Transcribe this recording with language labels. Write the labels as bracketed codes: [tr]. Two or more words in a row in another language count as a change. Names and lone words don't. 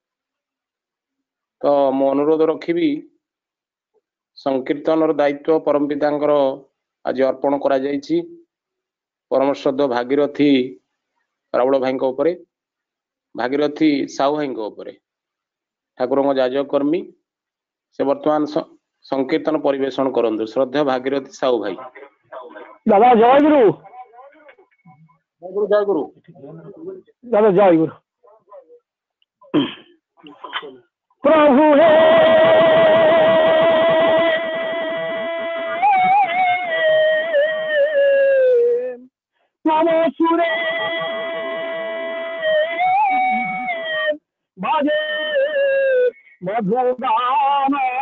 [or] ତ ମୁଁ ଅନୁରୋଧ ରଖିବି ସଂକୀର୍ତ୍ତନର ଦାୟିତ୍ୱ ପରମ ପିତାଙ୍କର ଆଜି ଅର୍ପଣ କରାଯାଇଛି ପରମ ଶ୍ରଦ୍ଧ ଭାଗୀରଥୀ ରାଉଳ ଭାଇଙ୍କ ଉପରେ, ଭାଗୀରଥୀ ସାହୁ ଭାଇଙ୍କ ଉପରେ, ଠାକୁରଙ୍କ ଯାଜକ କର୍ମୀ। ସେ ବର୍ତ୍ତମାନ ସଂକୀର୍ତ୍ତନ ପରିବେଷଣ କରନ୍ତୁ। ଶ୍ରଦ୍ଧା ଭାଗୀରଥୀ ସାହୁ ଭାଇ। [bn] দাদা জয় গুরু। [or] ଜୟ ଗୁରୁ ଜୟ ଗୁରୁ। [bn] দাদা জয় গুরু। প্রভু হে নমো সুরে ভজে মধুগান